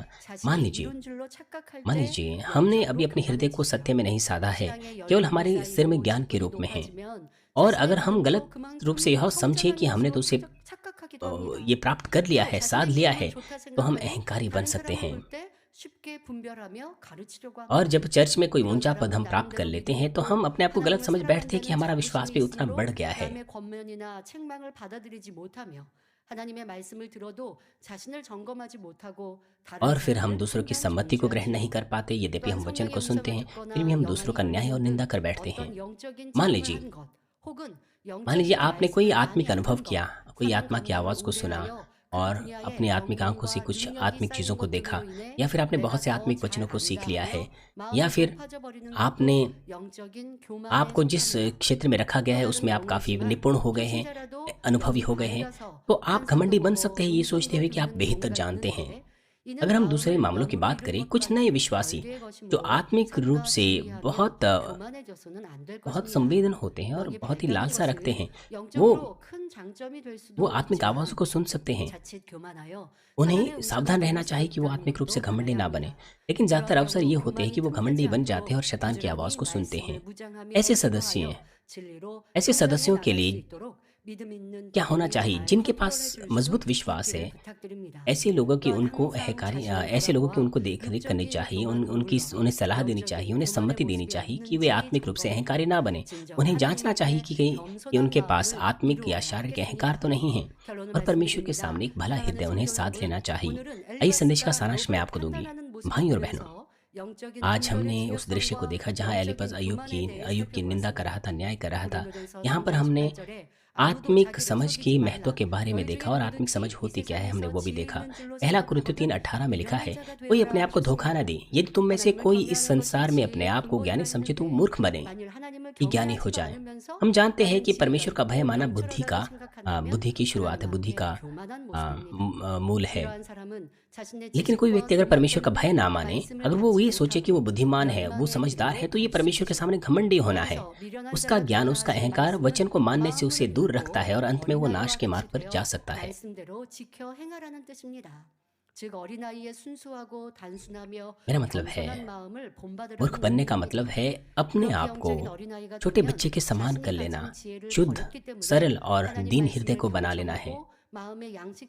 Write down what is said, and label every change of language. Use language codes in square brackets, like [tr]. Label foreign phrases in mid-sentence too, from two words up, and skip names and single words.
[hi] मान लीजिए हमने अभी अपने हृदय को सत्य में नहीं साधा है, केवल हमारे सिर में ज्ञान के रूप में है, और अगर हम गलत रूप से यह समझे कि हमने तो उसे ये प्राप्त कर लिया है, साध लिया है, तो हम अहंकारी बन सकते हैं। और जब चर्च में कोई ऊंचा पद हम प्राप्त कर लेते हैं तो हम अपने आप को गलत समझ बैठते हैं कि हमारा विश्वास भी उतना बढ़ गया है। [ko] 하나님의 말씀을 들어도 자신을 점검하지 못하고 다른 [hi] और फिर हम [ko] 사람을 [hi] दूसरों की [ko] 판단 [hi] सम्मति को ग्रहण नहीं [ko] 중시하죠. [hi] कर पाते। यद्यपि [ko] 또한 [hi] हम वचन [ko] 성령의 [hi] को सुनते [ko] 음성을 [hi] हैं, फिर भी [ko] 듣거나 [hi] हम दूसरों [ko] 영안이 [hi] का न्याय और [ko] 보이는 [hi] निंदा [ko] 등 [hi] कर बैठते हैं। [ko] 어떤 영적인 [hi] मान [ko] 체험을 [hi] लीजिए, [ko] 한 것, 혹은 [hi] मान लीजिए [ko] 영적인 [hi] आपने कोई [ko] 말씀을 많이 [hi] आत्मिक अनुभव [ko] 듣는 [hi] किया, [ko] 것, [hi] कोई [ko] 하나님 [hi] आत्मा की [ko] 강림을 [hi] आवाज़ को सुना [ko] 우대하여 그 [hi] और अपनी [ko] 분야의 [hi] आत्मिक आंखों से [ko] 영광과 [hi] कुछ [ko] 능력이 [hi] आत्मिक चीज़ों [ko] 쌓인 [hi] को [ko] 것들로 [hi] देखा, [ko] 인해 [hi] या फिर आपने [ko] 내가 [hi] बहुत से [ko] 더 [hi] आत्मिक [ko] 잘 [hi] वचनों को सीख [ko] 안다 [hi] लिया है, [ko] 하여 [hi] या [ko] 마음이 [hi] फिर [ko] 높아져 버리는 [hi] आपने [ko] 것도 영적인 교만에 [hi] आपको जिस [ko] 속합니다. [hi] क्षेत्र में रखा गया [ko] 또 [hi] है [ko] 다른 [hi] उसमें आप काफ़ी [ko] 경우지만 [hi] निपुण हो गए हैं, [ko] 초신자라도 [hi] अनुभवी [ko] 영이 [hi] हो गए हैं, [ko] 밝아서 [hi] तो आप [ko] 환상도 [hi] घमंडी बन सकते [ko] 보고 [hi] हैं ये सोचते [ko] 음성도 [hi] हुए कि आप [ko] 듣는 [hi] बेहतर [ko] 용기가 [hi] जानते हैं। [ko] 있는데 이는 [hi] अगर हम दूसरे [ko] 마음을 [hi] मामलों की [ko] 너무 [hi] बात [ko] 잃은 [hi] करें, [ko] 것과 [hi] कुछ नए [ko] 같은 [hi] विश्वासी [ko] 별개의 [hi] जो [ko] 것이므로 [hi] आत्मिक रूप [ko] 삼가 [hi] से [ko] 주의하며 교만해져서는 안 될 [hi] बहुत [ko] 것입니다. [hi] संवेदन होते हैं और [ko] 영이 [hi] बहुत ही [ko] 밝다는 [hi] लालसा रखते [ko] 것은 [hi] हैं, वो [ko] 영적으로 큰 장점이 될 [hi] वो [ko] 수도 [hi] आत्मिक आवाज़ों [ko] 있지만 [hi] को सुन सकते हैं। [ko] 자칫 교만하여 사단의 [hi] उन्हें [ko] 음성을 [hi] सावधान [ko] 들을 [hi] रहना [ko] 수도 [hi] चाहिए कि वो [ko] 있다는 [hi] आत्मिक रूप से [ko] 것도 [hi] घमंडी [ko] 알아야 [hi] ना बने। [ko] 합니다. [hi] लेकिन ज़्यादातर [ko] 그러한 [hi] अवसर ये [ko] 경우 [hi] होते हैं कि [ko] 교만이 [hi] वो घमंडी [ko] 틈타지 [hi] बन जाते हैं [ko] 않도록 [hi] और शैतान की [ko] 부지런히 [hi] आवाज़ को सुनते हैं। [ko] 말씀을 무장하며 [hi] ऐसे सदस्य [ko] 선포하여 [hi] हैं, [ko] 진리로 [hi] ऐसे [ko] 성장해 [hi] सदस्यों के [ko] 나갈 수 [hi] लिए [ko] 있도록 믿음 있는 [hi] क्या होना [ko] 교훈이 [hi] चाहिए? [ko] 잘 [hi] जिनके [ko] 컨트롤해 [hi] पास [ko] 줄 수 [hi] मजबूत विश्वास [ko] 있기를 [hi] है, [ko] 부탁드립니다. [hi] ऐसे लोगों की [ko] 또한 [hi] उनको [ko] 항상 자신을 [hi] ऐसे लोगों की [ko] 돌아보아 [hi] उनको देख-रेख करनी [ko] 육적인 [hi] चाहिए, [ko] 교만으로 [hi] उन्हें सलाह देनी चाहिए, [ko] 영적인 [hi] उन्हें [ko] 교만의 [hi] सम्मति देनी [ko] 모습이 [hi] चाहिए कि वे [ko] 없는지 [hi] आत्मिक रूप से अहंकारी [ko] 점검하며 [hi] ना बने। [ko] 진정 [hi] उन्हें जाँचना चाहिए [ko] 하나님께 [hi] कि [ko] 겸손한 [hi] उनके पास [ko] 마음을 [hi] आत्मिक या [ko] 이루어야 [hi] शारीरिक अहंकार [ko] 하겠습니다. [hi] तो नहीं है [ko] 결론을 [hi] और परमेश्वर के [ko] 말씀드립니다. [hi] सामने एक भला [ko] 사랑하는 [hi] हृदय उन्हें [ko] 성도 [hi] साध [ko] 여러분, [hi] लेना चाहिए। [ko] 오늘은 [hi] आइए संदेश का [ko] 엘리바스가 [hi] सारांश मैं [ko] 욥을 [hi] आपको दूंगी। [ko] 판단하는 모습을 [hi] भाइयों और बहनों, [ko] 보면서 영적인 [hi] आज [ko] 분별의 [hi] हमने उस दृश्य को [ko] 중요성과 [hi] देखा जहाँ एलिपज [ko] 영적인 교만에 대해 [hi] अय्यूब की निंदा कर [ko] 살펴보았습니다. [hi] रहा था, न्याय कर रहा था। [ko] 본문에서 [hi] यहाँ पर [ko] 3장 [hi] हमने [ko] 18절에 아무도 [hi] आत्मिक [ko] 자기를 [hi] समझ [ko] 속이지 [hi] की महत्व [ko] 말라. [hi] के बारे में [ko] 너희 [hi] देखा [ko] 중에 [hi] और आत्मिक समझ [ko] 누구든지 이 [hi] होती क्या है हमने [ko] 세상에서 [hi] वो भी [ko] 지혜 [hi] देखा। [ko] 있는 줄로 [hi] पहला कुरिन्थियों [ko] 생각하거든 [hi] 3:18 में लिखा [ko] 유명한 [hi] है, [ko] 자가 [hi] कोई [ko] 되어라 [hi] अपने आप को धोखा न [ko] 하셨습니다. [hi] दे। यदि तुम में से [ko] 하나님을 [hi] कोई इस [ko] 경외하는 [hi] संसार में [ko] 것이 [hi] अपने आप को [ko] 지혜의 [hi] ज्ञानी समझे तो [ko] 근본이라 [hi] मूर्ख [ko] 했는데 [hi] बने [ko] 만일 하나님을 [hi] कि ज्ञानी हो [ko] 경외하지도 [hi] जाए। [ko] 않으면서 [hi] हम जानते हैं [ko] 나는 [hi] कि [ko] 지혜가 [hi] परमेश्वर का भय [ko] 있고 [hi] माना बुद्धि का [ko] 명철하다고 생각한다면 [hi] बुद्धि की [ko] 그는 [hi] शुरुआत है, बुद्धि [ko] 마음의 [hi] का [ko] 교만한 모습입니다. [hi] मूल है। [ko] 이러한 사람은 자신의 [hi] लेकिन कोई [ko] 지식과 [hi] व्यक्ति अगर [ko] 능력 [hi] परमेश्वर का [ko] 때문에 [hi] भय ना माने, [ko] 말씀을 [hi] अगर वो [ko] 받지 [hi] ये सोचे कि वो [ko] 못하고 [hi] बुद्धिमान है, वो [ko] 열망의 [hi] समझदार है, [ko] 길로 [hi] तो ये [ko] 갈 수 [hi] परमेश्वर के [ko] 있습니다. [hi] सामने घमंडी होना है। [ko] 여기서 미련한 [hi] उसका [ko] 자가 [hi] ज्ञान, [ko] 되어라 [hi] उसका [ko] 하신 [hi] अहंकार वचन [ko] 말씀은 [hi] को मानने से उसे [ko] 마음을 [hi] दूर रखता [ko] 읽고 [hi] है और अंत में वो नाश [ko] 어린아이와 [hi] के मार्ग [ko] 같이 [hi] पर जा [ko] 되어 [hi] सकता है। [ko] 말씀대로 지켜 행하라는 뜻입니다. 즉 어린아이의 순수하고 단순하며 [hi] मेरा मतलब है, [ko] 겸손한 마음을 본받으라는 [hi] मूर्ख बनने का [ko] 의미입니다. [hi] मतलब है अपने [ko] 그렇게 [hi] आप को [ko] 영적인 어린아이가 [hi] छोटे [ko] 되면 [hi] बच्चे के समान कर [ko] 자신이 [hi] लेना, [ko] 가진 지혜를 [hi] शुद्ध, [ko] 버렸기 때문에 [hi] सरल और [ko] 하나님 [hi] दीन [ko] 말씀을 [hi] हृदय को बना लेना है। [ko] 경청하고 마음의 양식